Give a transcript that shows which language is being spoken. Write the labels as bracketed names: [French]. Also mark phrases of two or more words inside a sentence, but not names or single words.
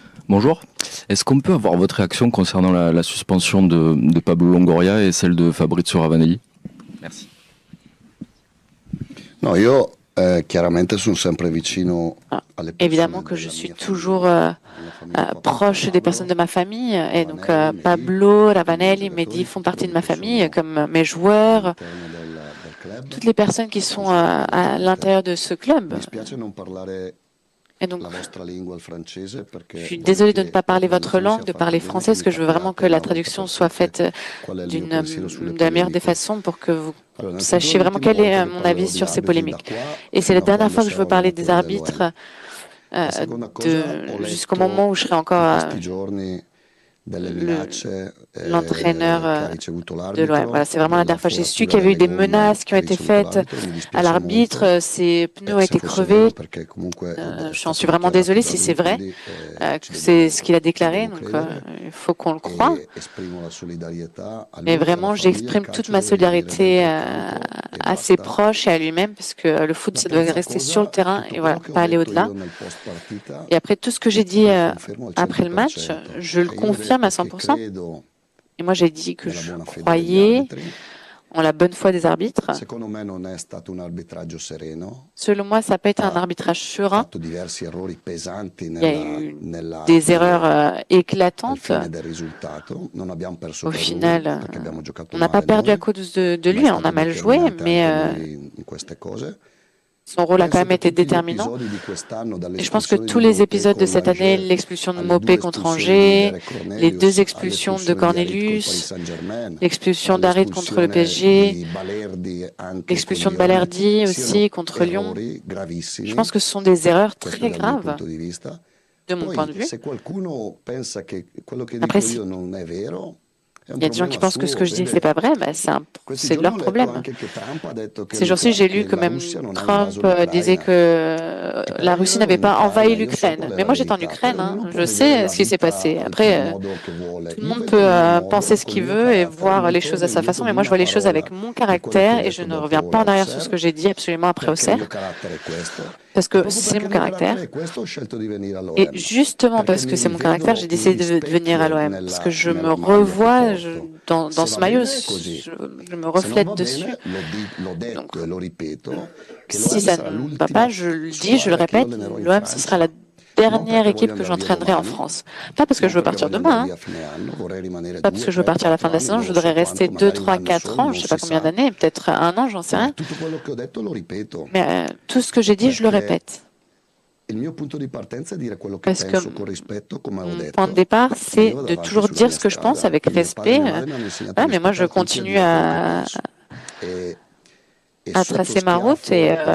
[French] Bonjour. Est-ce qu'on peut avoir votre réaction concernant la suspension de Pablo Longoria et celle de Fabrizio Ravanelli? Merci. [Italian] No, io chiaramente sono sempre vicino alle [French] Évidemment [Italian] persone [French] que je [Italian] della [French] suis [Italian] mia [French] toujours [Italian] famiglia, della famiglia [French] proche des personnes de ma famille. Et donc Pablo, Ravanelli, Mehdi font partie de ma famille, comme mes joueurs, [Italian] all'interno del club. [French] toutes les personnes qui sont à l'intérieur de ce club. [Italian] Mi spiace non parlare [French] Et donc, [Italian] la vostra lingua, il francese, perché [French] je suis [Italian] voglio [French] désolée de ne [Italian] che [French] pas la parler votre [Italian] traduzione [French] langue, [Italian] sia [French] de [Italian] fatta [French] parler [Italian] bene, [French] français, [Italian] che [French] parce [Italian] mi [French] que je veux vraiment [Italian] capiate [French] que la [Italian] una volta [French] traduction [Italian] per [French] soit [Italian] tutte [French] faite [Italian] qual è il mio pensiero sulle [French] de la meilleure des [Italian] polemiche. [French] façons pour que vous [Italian] Allora, [French] sachiez vraiment quel est mon avis sur ces polémiques. Et c'est la dernière fois que je veux parler des arbitres [Italian] La seconda cosa, ho [French] jusqu'au [Italian] letto [French] moment où je serai encore [Italian] in questi giorni delle minacce [French] l'entraîneur [Italian] che ha ricevuto [French] de l'OM. [Italian] l'arbitro, [French] Voilà, c'est vraiment la [Italian] della [French] dernière fois. J'ai su [Italian] foratura [French] qu'il y avait eu [Italian] delle [French] des [Italian] gomme [French] menaces qui [Italian] che [French] ont [Italian] ha [French] été [Italian] ricevuto [French] faites [Italian] l'arbitro, mi [French] à [Italian] dispiace molto. [French] l'arbitre. Ses pneus ont [Italian] Se [French] été [Italian] fosse vero, [French] crevés. [Italian] perché comunque è [French] Je suis [Italian] stato [French] vraiment [Italian] dichiarato [French] désolée [Italian] da [French] si [Italian] lui, [French] c'est vrai, [Italian] quindi [French] que c'est ce qu'il a déclaré. [Italian] devo [French] Donc, [Italian] credere [French] il faut qu'on le croie. [Italian] e esprimo la solidarietà a [French] Mais [Italian] lui e alla [French] vraiment, [Italian] famiglia. Il [French] j'exprime toute [Italian] calcio [French] ma [Italian] deve rimanere [French] solidarité [Italian] dentro il campo e [French] à ses [Italian] basta. [French] proches et à lui-même, parce que le foot, [Italian] La [French] ça doit [Italian] terza [French] rester sur le [Italian] cosa, [French] terrain [Italian] tutto [French] et [Italian] quello [French] voilà, [Italian] che ho [French] pas aller [Italian] detto [French] au-delà. [Italian] io nel post partita [French] Et après, tout ce que j'ai dit [Italian] lo confermo al [French] après le match, [Italian] 100%. [French] je le [Italian] E io ho [French] confirme à [Italian] detto che [French] 100%. [Italian] credo [French] Et moi, j'ai dit que [Italian] nella [French] je [Italian] buona fede degli [French] croyais [Italian] arbitri. [French] en la bonne foi des arbitres. [Italian] Secondo me non è stato un arbitraggio sereno. [French] Selon moi, ça n'a pas été un [Italian] Ha [French] arbitrage serein. [Italian] fatto diversi errori pesanti [French] Il y a eu [Italian] nella [French] des erreurs [Italian] al [French] éclatantes. [Italian] fine del risultato. Non abbiamo perso [French] Au [Italian] per [French] final, [Italian] lui, perché abbiamo giocato [French] on n'a pas [Italian] male [French] perdu à [Italian] noi, [French] cause de [Italian] ma è [French] lui, on [Italian] stato [French] a mal joué, [Italian] determinante [French] mais [Italian] anche lui in queste cose. [French] son rôle a quand [Italian] Penso [French] même [Italian] che [French] été [Italian] tutti gli [French] déterminant. [Italian] episodi di quest'anno, [French] Et je pense que [Italian] dall'espulsione [French] tous [Italian] di [French] les [Italian] Mopé [French] épisodes de [Italian] con [French] cette année, [Italian] Angers, [French] l'expulsion de [Italian] alle [French] Mopé [Italian] due [French] contre [Italian] espulsioni di [French] Angers, [Italian] Derek [French] les deux [Italian] Cornelius, [French] expulsions de [Italian] all'espulsione di Harit col Paris [French] Cornelius, [Italian] Saint-Germain, [French] l'expulsion d'Harit contre le [Italian] all'espulsione [French] PSG, [Italian] di Balerdi anche con [French] l'expulsion de [Italian] Lione, [French] Balerdi aussi [Italian] siano [French] contre Lyon. [Italian] errori [French] Je [Italian] gravissimi, [French] pense que ce sont des erreurs [Italian] questo è [French] très [Italian] dal mio [French] graves [Italian] punto di vista. [French] de mon point de [Italian] Poi, [French] vue. [Italian] se qualcuno pensa che quello che [French] Après, [Italian] dico [French] si [Italian] io non è vero, è un [French] il y a des gens qui [Italian] problema [French] pensent que ce [Italian] suo. [French] que je dis, c'est [Italian] Vede, [French] pas vrai, bah, [Italian] questi [French] c'est [Italian] giorni [French] leur [Italian] ho letto [French] problème. [Italian] anche che Trump ha detto [French] Ces jours-ci, j'ai lu [Italian] che [French] que [Italian] la [French] même [Italian] Russia non ha [French] Trump [Italian] invaso [French] disait [Italian] l'Ucraina. [French] que [Italian] E [French] la [Italian] però io [French] Russie [Italian] ero [French] n'avait [Italian] in [French] pas [Italian] Ucraina, [French] envahi [Italian] io so qual [French] l'Ukraine. [Italian] è [French] Mais [Italian] la [French] moi, j'étais en [Italian] verità, però [French] Ukraine, hein. [Italian] ognuno può [French] Je [Italian] vedere [French] sais [Italian] la [French] ce qui s'est [Italian] vita [French] passé. [Italian] al [French] Après, [Italian] modo che vuole. [French] tout le [Italian] Io [French] monde [Italian] vedo [French] peut [Italian] il mio [French] penser [Italian] modo, [French] ce [Italian] col [French] qu'il [Italian] mio [French] veut et [Italian] carattere, [French] voir [Italian] non [French] les choses à [Italian] torno [French] sa [Italian] indietro [French] façon, mais [Italian] di [French] moi, je [Italian] una [French] vois les choses [Italian] parola [French] avec mon [Italian] di quello che ho [French] caractère et je [Italian] detto [French] ne reviens [Italian] dopo [French] pas en arrière sur ce [Italian] l'Auxerre, [French] que j'ai dit absolument après [Italian] perché il mio [French] Auxerre, [Italian] carattere è questo. [French] parce [Italian] E [French] que [Italian] proprio [French] c'est [Italian] perché [French] mon [Italian] il mio carattere [French] caractère. [Italian] è questo, ho scelto di venire [French] Et [Italian] all'OM, [French] justement [Italian] perché [French] parce [Italian] mi [French] que c'est mon caractère, [Italian] rivedo, [French] j'ai [Italian] mi [French] décidé de venir à [Italian] rispecchio [French] l'OM, parce que [Italian] nella, [French] je me [Italian] nella maglia che [French] revois [Italian] porto. [French] dans [Italian] Se [French] ce [Italian] va [French] maillot, [Italian] bene è così. [French] je me [Italian] Se non [French] reflète [Italian] va [French] dessus. [Italian] bene, l'ho [French] Donc, [Italian] detto e lo ripeto, che [French] si [Italian] l'OM [French] ça [Italian] sarà [French] ne va pas, [Italian] l'ultima [French] je le dis, je le [Italian] squadra che io [French] répète, [Italian] allenerò in [French] l'OM, ce sera la [Italian] Francia. Non [French] dernière [Italian] perché [French] équipe [Italian] voglio [French] que [Italian] andare via [French] j'entraînerai en [Italian] domani, [French] France. Pas parce que [Italian] non [French] je veux [Italian] perché [French] partir [Italian] voglio andare [French] demain, hein. [Italian] via a fine anno, vorrei rimanere [French] Pas parce [Italian] 2, [French] que je veux [Italian] 3, [French] partir à la fin [Italian] 4 [French] de la [Italian] anni, [French] saison, je [Italian] non [French] voudrais [Italian] so [French] rester [Italian] quanto, [French] 2, [Italian] magari un [French] 3, [Italian] anno [French] 4 [Italian] solo, [French] ans, je [Italian] non [French] sais pas [Italian] si [French] combien [Italian] sa. [French] d'années, peut-être un an, j'en sais [Italian] Ma [French] rien. [Italian] tutto quello che ho detto lo ripeto, [French] Mais tout ce que j'ai dit, je le [Italian] perché [French] répète. [Italian] il mio punto di partenza è dire quello che [French] Parce que [Italian] penso con rispetto, come ho [French] mon point de [Italian] detto, [French] départ, [Italian] e [French] c'est [Italian] io vado [French] de [Italian] avanti [French] toujours [Italian] sulla [French] dire [Italian] mia [French] ce que je pense [Italian] strada. [French] avec [Italian] Mio padre e [French] respect. [Italian] mia madre mi hanno insegnato a [French] Voilà, mais moi, je [Italian] rispettare tutti e a [French] continue [Italian] dire quello che penso. E [French] à [Italian] sotto [French] tracer ma route et [Italian] schiaffo o